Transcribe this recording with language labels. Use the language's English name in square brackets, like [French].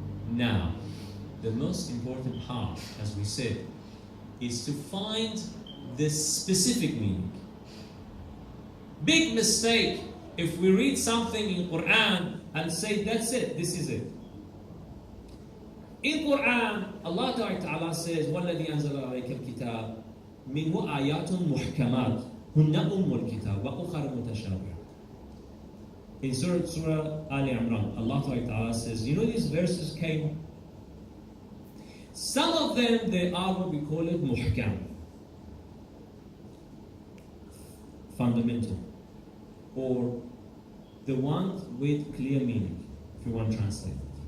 [English] Now, the most important part, as we said, is to find the specific meaning. Big mistake if we read something in Quran and say, that's it, this is it. In Quran, Allah Ta'ala says, [Arabic] وَالَّذِي أَنزَلَ عَلَيْكَ الْكِتَابِ مِنْهُ آيَاتٌ مُحْكَمَاتٌ هُنَّ أُمُّ الْكِتَابِ وَأُخَرَ مُتَشَابِهَةٌ. [English] In Surah Ali Imran, Allah Ta'ala says, you know these verses came? Some of them, they are what we call it muhkam, fundamental, or the ones with clear meaning, if you want to translate it.